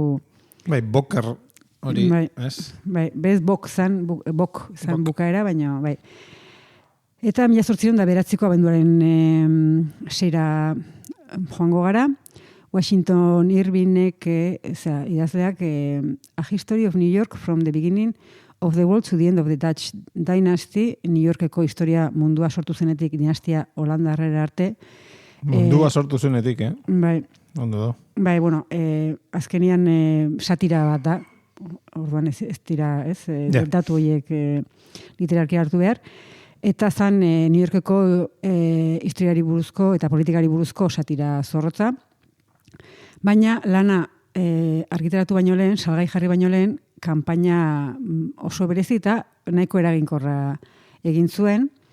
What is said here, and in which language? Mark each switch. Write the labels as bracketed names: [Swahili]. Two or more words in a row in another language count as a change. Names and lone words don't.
[Basque] Bai, Boker hori, ez? Bai, bez bok zan bukaera, baina, bai. Eta 1809 abenduaren 6 joango gara, Washington Irvingek, idazleak, A History of New York from the Beginning of the World to the End of the Dutch Dynasty, New Yorkeko historia mundua sortu zenetik dinastia holandarrera arte. Mundua sortu zenetik, Bai. Ondo da. Bai, bueno, azkenian satira bat da, orduan ez dira, datu horiek literarki hartu behar, eta zan New Yorkeko historiari buruzko eta politikari buruzko satira zorrotza, baina lana argitaratu baino lehen, salgai jarri baino lehen, kanpaina oso berezi eta nahiko eraginkorra egin zuen.